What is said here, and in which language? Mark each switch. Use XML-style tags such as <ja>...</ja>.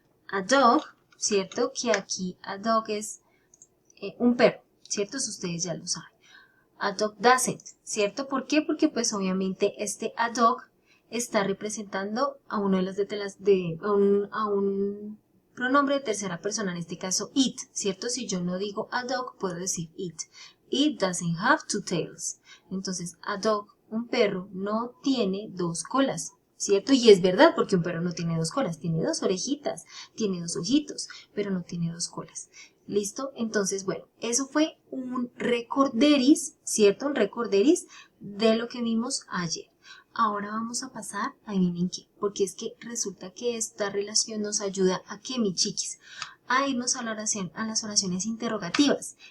<es>A dog, ¿cierto? Que aquí a dog es un perro, ¿cierto? Eso ustedes ya lo saben. A dog doesn't, ¿cierto? ¿Por qué? Porque pues obviamente este a dog está representando a uno de a un pronombre de tercera persona, en este caso it, ¿cierto? Si yo no digo a dog, puedo decir it.</es> <en>It doesn't have two tails.</en> <es>Entonces, a dog, un perro, no tiene dos colas, ¿cierto? Y es verdad, porque un perro no tiene dos colas, tiene dos orejitas, tiene dos ojitos, pero no tiene dos colas. ¿Listo? Entonces, bueno, eso fue un recorderis, ¿cierto? Un recorderis de lo que vimos ayer. Ahora vamos a pasar, adivinen qué, porque es que resulta que esta relación nos ayuda a que, mi chiquis, a irnos a la oración, a las oraciones interrogativas.</es>